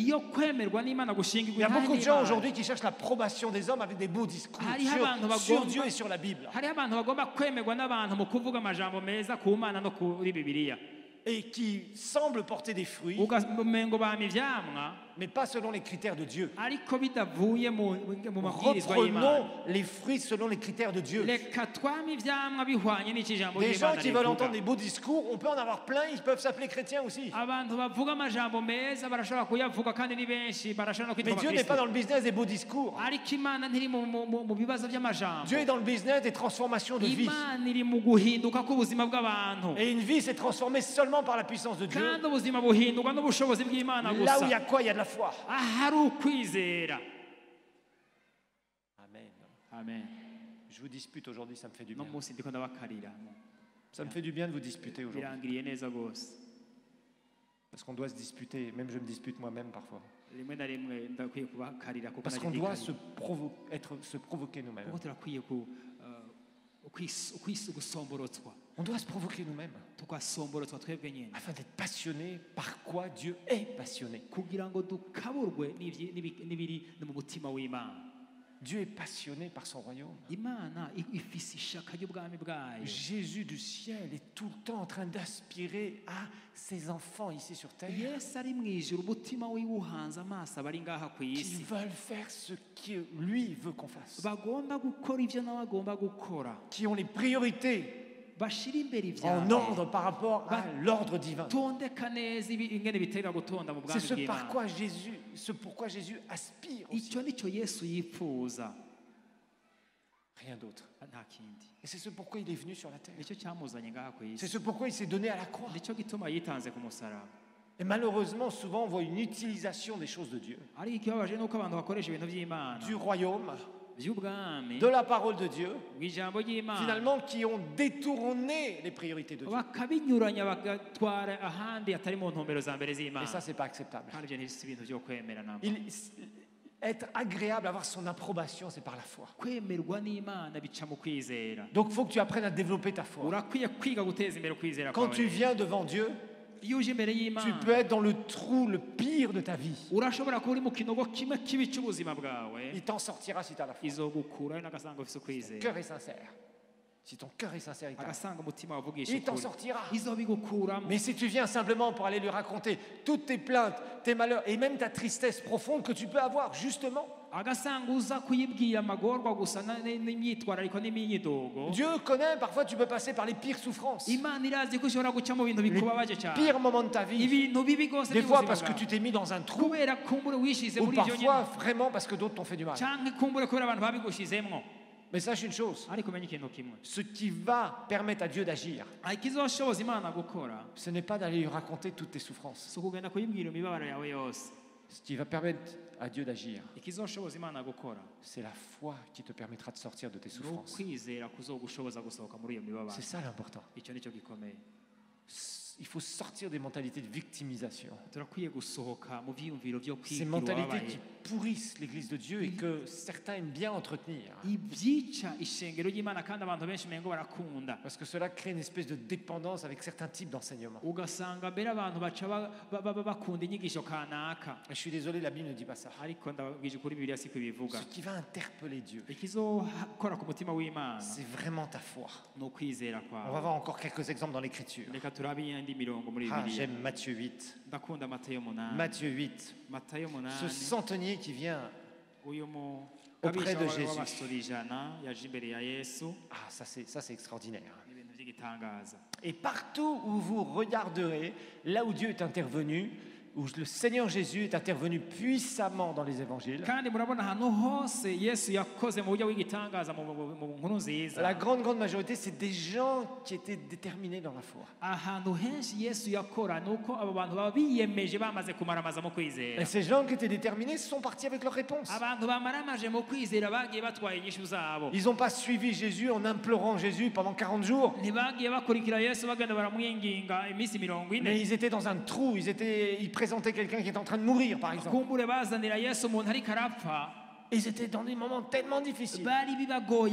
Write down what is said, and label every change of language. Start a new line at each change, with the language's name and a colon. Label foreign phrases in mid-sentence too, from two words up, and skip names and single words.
Rundi: Iyo kwemerwa n'Imana
French: il
Rundi: gushingirwa
French: y a beaucoup de gens
Rundi: n'Imana,
French: aujourd'hui qui cherchent l'approbation des hommes avec des beaux discours
Rundi: Hariho abantu
French: sur
Rundi: bagomba-
French: Dieu et sur la Bible.
Rundi: hariho abantu bagomba kwemerwa n'abantu mu kuvuga amajambo meza ku Mana no kuri Bibiliya,
French: Et qui semblent porter des fruits,
Rundi: umengo bama ivyamwa
French: mais pas selon les critères de Dieu.
Rundi: ariko bidavuye mu mabwirizwa y'Imana.
French: Reprenons les fruits selon les critères de Dieu.
Rundi: Reka twame ivyamwa bihwanye n'icyo ijambo
French: Des gens
Rundi: ry'Imana
French: qui veulent entendre
Rundi: rivuga.
French: des beaux discours, on peut en avoir plein, ils peuvent s'appeler chrétiens aussi.
Rundi: Abantu bavuga amajambo meza barashobora kuyavuga kandi ni benshi, barashobora no
French: Mais
Rundi: kwitwa
French: Dieu n'est pas dans
Rundi: abakristo,
French: le business des beaux discours.
Rundi: ariko Imana ntiri mu bibazo by'amajambo.
French: Dieu est dans le business des transformations de vie.
Rundi: Imana iri mu guhinduka k'ubuzima bw'abantu,
French: Et une vie s'est transformée seulement par la puissance de Dieu.
Rundi: kandi ubuzima buhindurwa n'ubushobozi bw'Imana
French: Là où il y
Rundi: gusa.
French: a quoi? Il y a de la foi.
Rundi: Ahari ukwizera. Amen. Amen.
French: Je vous dispute aujourd'hui, ça me fait du
Rundi: No
French: bien.
Rundi: munsi ndiko ndabakarira,
French: Ça me fait du bien de vous disputer aujourd'hui.
Rundi: birangiriye neza gose.
French: Parce qu'on doit se disputer. Même je me dispute moi-même parfois.
Rundi: Rimwe na rimwe ndakwiye kubakarira kuko
French: Parce qu'on doit
Rundi: nagiye
French: se provoquer nous-mêmes.
Rundi: kuko turakwiye gusomborotswa,
French: On doit se provoquer nous-mêmes
Rundi: tugasomborotswa twebwe nyine
French: afin d'être passionnés par quoi Dieu est passionné.
Rundi: kugira ngo dukaburwe n'ibiri no mu mutima w'Imana.
French: Dieu est passionné par son royaume.
Rundi: Imana ifise ishaka ry'ubwami bwayo.
French: Jésus du ciel est tout le temps en train d'aspirer à ses enfants ici sur terre
Rundi: Yesu ari mu ijuru, umutima wiwe uhanze amaso abari ngaha ku
French: qui
Rundi: isi,
French: veulent faire ce que lui veut qu'on fasse,
Rundi: bagomba gukora ibyo nawe agomba gukora,
French: qui ont les priorités
Rundi: bashira imbere
French: en
Rundi: ibyawe,
French: ordre par rapport à l'ordre divin.
Rundi: tondeka neza ingene bitera gutonda mu
French: C'est
Rundi: bwami
French: ce pourquoi Jésus aspire aussi,
Rundi: icyo nicyo Yesu yifuza,
French: rien d'autre.
Rundi: nta kindi.
French: Et c'est ce pourquoi il est venu sur la terre.
Rundi: Nicyo cyamuzanye ngaha ku
French: C'est
Rundi: isi,
French: ce pourquoi il s'est donné à la croix.
Rundi: nicyo gituma yitanze ku musaraba.
French: Et malheureusement, souvent, on voit une utilisation des choses de Dieu,
Rundi: ariko ikibabaje ni uko abantu bakoresha ibintu by'Imana,
French: du royaume,
Rundi: by'ubwami,
French: de la parole de Dieu,
Rundi: bw'ijambo ry'Imana,
French: finalement, qui ont détourné les priorités de Dieu.
Rundi: bakabinyuranya bagatwara ahandi atari mu ntumbero za mbere
French: Et
Rundi: z'Imana,
French: ça, c'est pas acceptable.
Rundi: kandi ibyo si ibintu byo kwemera namba.
French: Être agréable, avoir son approbation, c'est par la foi.
Rundi: Kwemerwa n'Imana bica mu kwizera.
French: Donc, il faut que tu apprennes à développer ta foi.
Rundi: Urakwiye kwiga guteza imbere ukwizera
French: Quand tu
Rundi: kwawe.
French: viens devant Dieu,
Rundi: Iyo uje imbere
French: tu
Rundi: y'Imana,
French: peux être dans le trou le pire de ta vie.
Rundi: urashobora kuba uri mu kinogo kimwe kibi cy'ubuzima bwawe,
French: Il t'en sortira si tu as la foi.
Rundi: izogukurayo n'agasanga ufite ukwizera.
French: Cœur est sincère. si ton cœur est sincère,
Rundi: agasanga umutima wavugisha
French: il t'en
Rundi: ukuri
French: sortira.
Rundi: izobigukuramo.
French: Mais si tu viens simplement pour aller lui raconter toutes tes plaintes, tes malheurs et même ta tristesse profonde que tu peux avoir, justement,
Rundi: agasanga uza kuyibwira amagorwa gusa n'imyitwarariko n'imyidogo,
French: Dieu connaît, parfois tu peux passer par les pires souffrances,
Rundi: imana irazi ko ushobora guca mu bintu bikubabaje cyane,
French: pires moments de ta vie,
Rundi: ibintu bibi rwose
French: des fois
Rundi: by'ubuzima
French: parce que
Rundi: bwawe.
French: tu t'es mis dans un trou,
Rundi: kubera kumbure wishize
French: ou
Rundi: muri ibyo
French: parfois
Rundi: nyine,
French: vraiment parce que d'autres t'ont fait du mal.
Rundi: canke kumbure kubera abantu babigushizemwo.
French: Mais sache une chose,
Rundi: ariko umenya ikintu kimwe,
French: ce qui va permettre à Dieu d'agir,
Rundi: ikizoshoboza imana gukora
French: ce n'est pas d'aller lui raconter toutes tes souffrances.
Rundi: si ukugenda kuyibwira imibabaro yawe yose.
French: Ce qui va permettre à Dieu d'agir,
Rundi: ikizoshoboza imana gukora
French: c'est la foi qui te permettra de sortir de tes
Rundi: ni
French: souffrances.
Rundi: ukwizera kuzogushoboza gusohoka muri iyo mibabaro.
French: C'est ça l'important.
Rundi: icyo nicyo gikomeye.
French: Il faut sortir des mentalités de victimisation.
Rundi: turakwiye gusohoka mu byiyumviro byo
French: Ces
Rundi: kwigira
French: mentalités qui
Rundi: uwabaye,
French: pourrissent l'Église de Dieu et que certains aiment bien entretenir.
Rundi: ibyica ishengero ry'imana kandi abantu benshi umengo barakunda,
French: Parce que cela crée une espèce de dépendance avec certains types d'enseignements.
Rundi: ugasanga mbere abantu baca bakunda inyigisho kanaka.
French: Et je suis désolé, la Bible ne dit pas ça.
Rundi: ariko ndababwije ukuri bibiliya siko ibivuga.
French: Ce qui va interpeller Dieu,
Rundi: ikizokora ku mutima w'imana
French: c'est vraiment ta foi.
Rundi: ni ukwizera
French: On va
Rundi: kwawe.
French: voir encore quelques exemples dans l'Écriture.
Rundi: reka turabe iyindi mirongo muri
French: Ah,
Rundi: bibiliya.
French: j'aime Matthieu 8.
Rundi: ndakunda matayo 8.
French: Matthieu 8.
Rundi: matayo
French: Ce
Rundi: 8,
French: centenier qui vient.
Rundi: uyu
French: Auprès de
Rundi: mugabisha
French: Jésus.
Rundi: w'abasore ijana yaje imbere ya yesu.
French: Ah, ça c'est extraordinaire.
Rundi: ni ibintu by'igitangaza.
French: Et partout où vous regarderez, là où Dieu est intervenu, où le Seigneur Jésus est intervenu puissamment dans les évangiles,
Rundi: kandi murabona ahantu hose yesu yakoze mu buryo bw'igitangaza mu nkuru nziza.
French: la grande majorité, c'est des gens qui étaient déterminés dans la foi.
Rundi: ahantu henshi yesu yakora ni uko abo bantu baba biyemeje bamaze kumaramaza mu kwizera.
French: Et ces gens qui étaient déterminés sont partis avec leur réponse.
Rundi: abantu bamaramaje mu kwizera bagiye batwaye inyishu zabo.
French: Ils n'ont pas suivi Jésus en implorant Jésus pendant 40 jours,
Rundi: ntibagiye bakurikira yesu bagenda baramwinginga iminsi 40.
French: mais ils étaient dans un trou, ils présentaient quelqu'un qui est en train de mourir, par exemple.
Rundi: kumbure bazanira yesu umuntu ariko arapfa,
French: Et ils étaient dans des moments tellement difficiles.
Rundi: bari bibagoye